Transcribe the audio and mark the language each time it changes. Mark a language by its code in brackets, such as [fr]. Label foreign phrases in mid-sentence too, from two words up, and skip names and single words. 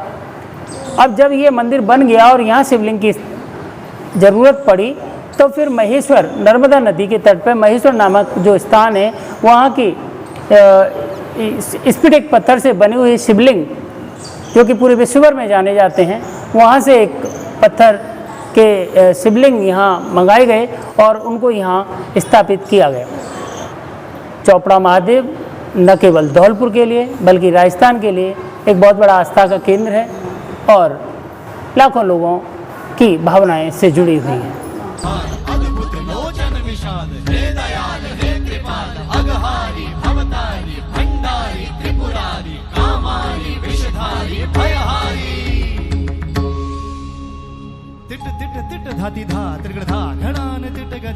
[hi] अब जब ये मंदिर बन गया और यहाँ शिवलिंग की ज़रूरत पड़ी तो फिर महेश्वर, नर्मदा नदी के तट पर महेश्वर नामक जो स्थान है, वहाँ की स्फटिक पत्थर से बनी हुई शिवलिंग जो कि पूरे विश्वभर में जाने जाते हैं, वहाँ से एक पत्थर के शिवलिंग यहाँ मंगाए गए और उनको यहाँ स्थापित किया गया। चौपड़ा महादेव न केवल धौलपुर के लिए बल्कि राजस्थान के लिए एक बहुत बड़ा आस्था का केंद्र है और लाखों लोगों की भावनाएं से जुड़ी हुई हैं। [sa] अद्भुत लोचन विशाल हे दयाल हे कृपाल अघहारी भवतारी भंडारी त्रिपुरारी कामारी विषधारी भयहारी तिट तिट तिट धाति धा त्रिगण धा घणान तिट गदि